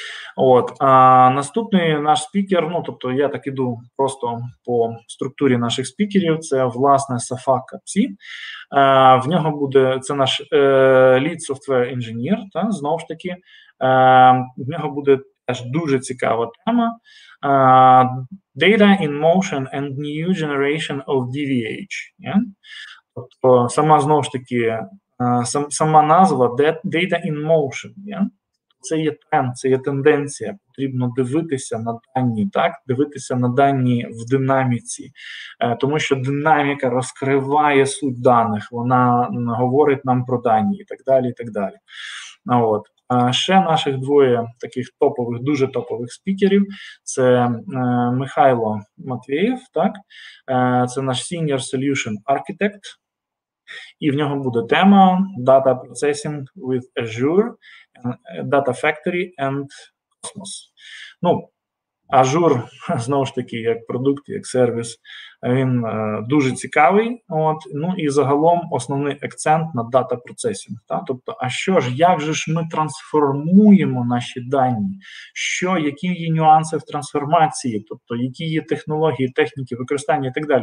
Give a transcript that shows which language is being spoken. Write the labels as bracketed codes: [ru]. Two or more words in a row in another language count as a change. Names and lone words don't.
[uk] Наступний наш спікер, тобто я так іду просто по структурі наших спікерів, це, власне, SAFAK KAPC. В нього буде, це наш [en] Lead Software Engineer, [uk] знову ж таки, в нього буде теж дуже цікава тема. [en] Data in motion and new generation of DVH. [uk] Тобто, знову ж таки, сама назва [en] Data in motion. [uk] Це є тренд, це є тенденція. Потрібно дивитися на дані, так? Дивитися на дані в динаміці, тому що динаміка розкриває суть даних, вона говорить нам про дані і так далі, і так далі. Ще наших двоє таких топових, дуже топових спікерів – це Михайло Матеєв, так? Це наш [en] Senior Solution Architect, [uk] і в нього буде тема [en] Data Processing with Azure, Data Factory and Cosmos. Azure, [uk] знову ж таки, як продукт, як сервіс, він дуже цікавий. І загалом основний акцент на [en] Data Processing. [uk] Тобто, як же ж ми трансформуємо наші дані? Які є нюанси в трансформації? Тобто, які є технології, техніки, використання і так далі?